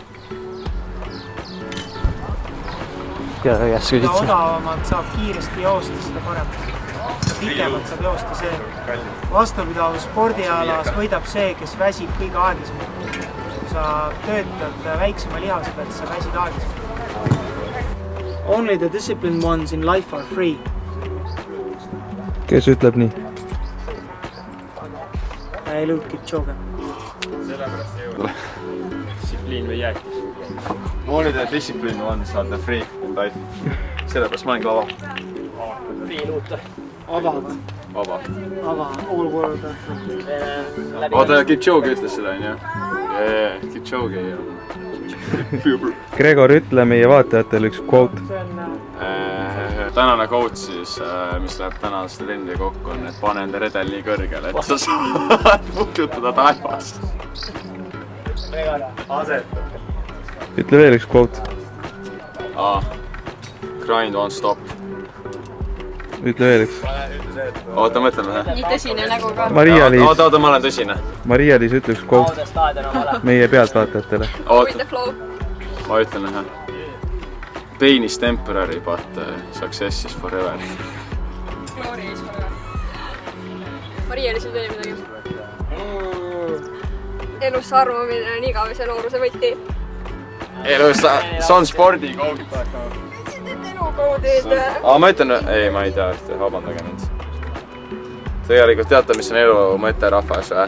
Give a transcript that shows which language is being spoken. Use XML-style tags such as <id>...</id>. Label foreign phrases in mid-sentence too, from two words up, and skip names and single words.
<et>Mida odavamalt saab kiiresti joosta, seda paremaks. Pikemalt saab joosta see. Vastupidavus spordialas võidab see, kes väsib kõige aeglasemalt. Kui sa töötad väiksema lihase pealt, sa väsid aeglasemalt.</et> <en>Only the disciplined ones in life are free.</en> <et>Kes ütleb nii? Eliud Kipchoge. Distsipliin või jääkis.</et> <en>Only the disciplined ones are the free in life.</en> <et>Sellepärast ma olengi vaba. Vaba.</et> <en>All world.</en> <et>Oota, Kipchoge ütles seda, on ju? Kipchoge ja... Gregor, ütle meie vaatajatele üks quote. Tänane quote siis, mis läheb tänaste trendide kokku, on, et pane enda redel nii kõrgele, et sa saad puudutada taevast. Ütle veel üks quote.</et> <en>Grind won't stop.</en> <et>Ütle veel üks. Oota, mõtleme. Nii tõsine nägu ka. Oota, ma olen tõsine. Maria-Liis, ütle üks quote meie pealtvaatajatele.</et> <en>With the flow.</en> <et>Ma ütlen ühe.</et> <en>Pain is temporary, but success is forever. Glory is forever.</en> <et>Maria-Liis ütle midagi. Elus arvamine on igavese nooruse võti. Elus, see on spordi kood. Elukoodid. Ma ütlen, ei, ma ei tea ühte, vabandage mind. Tegelikult teate, mis on elu mõte rahvas või?</et>